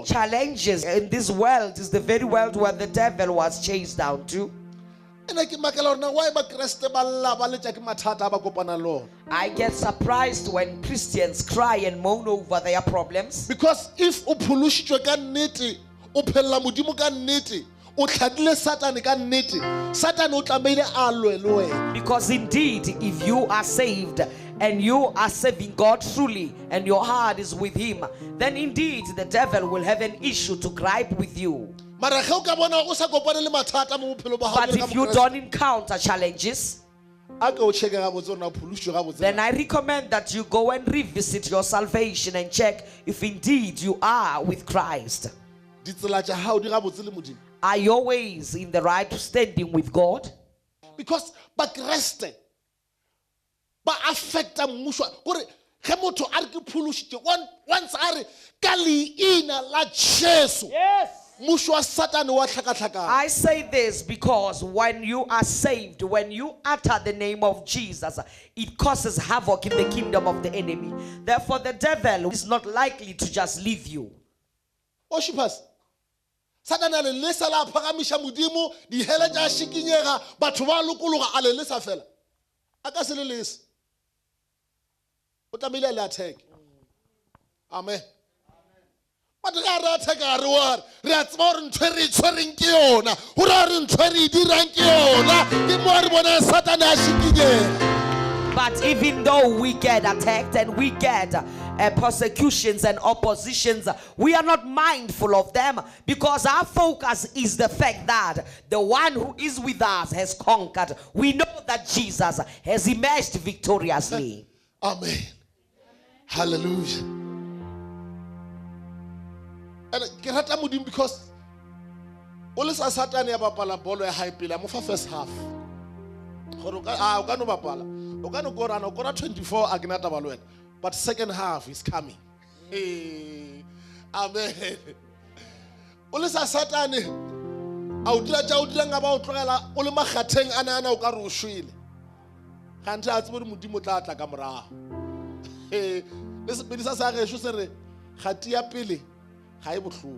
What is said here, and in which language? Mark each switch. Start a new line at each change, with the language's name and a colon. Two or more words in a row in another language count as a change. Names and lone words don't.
English: Challenges in this world is the very world where the devil was chased down to.
Northern Sotho: Ena ke makela gore na why bakreste ba lla ba letša ke mathata a ba kopana le ona.
English: I get surprised when Christians cry and moan over their problems.
Northern Sotho: Because if o phološitšwe ka nnete, o phelela modimo ka nnete, o tlhadile Satane ka nnete, Satane o tlameile a lwe le wena.
English: Because indeed, if you are saved and you are serving God truly and your heart is with Him, then indeed the devil will have an issue to gripe with you.
Northern Sotho: Mara ge o ka bona o sa kopane le mathata mo bophelo ba
English: But
Northern Sotho: gago
English: if you don't encounter challenges,
Northern Sotho: a ke o cheke gabotse gore na o phološitšwe gabotse.
English: then I recommend that you go and revisit your salvation and check if indeed you are with Christ.
Northern Sotho: Ditsela tša gago di gabotse le modimo.
English: Are your ways in the right standing with God?
Northern Sotho: Because bakreste ba affecta mmušo gore ge motho a re ke phološitše once a re ka leina la Jesu, Yes. mmušo wa Satane wa hlakahlakana.
English: I say this because when you are saved, when you utter the name of Jesus, it causes havoc in the kingdom of the enemy. Therefore, the devil is not likely to just leave you. Worshippers,
Northern Sotho: Satane a le lesa la phagamiša modimo, dihele tša šikinyega, batho ba lokologa a le lesa fela. A ka se le lese. O tlamehile a le attack. Amen. But re a re attack a re wa re a tseba gore ntho e re e tshwereng ke yona, go ra gore ntho e re e dirang ke yona, ke mo re bona Satane a šikinyega.
English: But even though we get attacked and we get persecutions and oppositions, we are not mindful of them because our focus is the fact that the one who is with us has conquered. We know that Jesus has emerged victoriously. Amen. Hallelujah.
Northern Sotho: And ke rata modimo because o le sa Satane ya bapala bolo ya hae pele a mo fa
English: first half.
Northern Sotho: Gore o ka no bapala, o ka no korana, o kora 24 a ke na taba le wena.
English: But second half is coming. Hey. Amen.
Northern Sotho: O le sa Satane a o dira tša o dira nga ba o tlogela o le makgatheng ana o ka re o shwele. Gante a tsebe modimo tla tla ka morago. Le sepedisa sa gešo se re kgati ya pele ga e bohloko.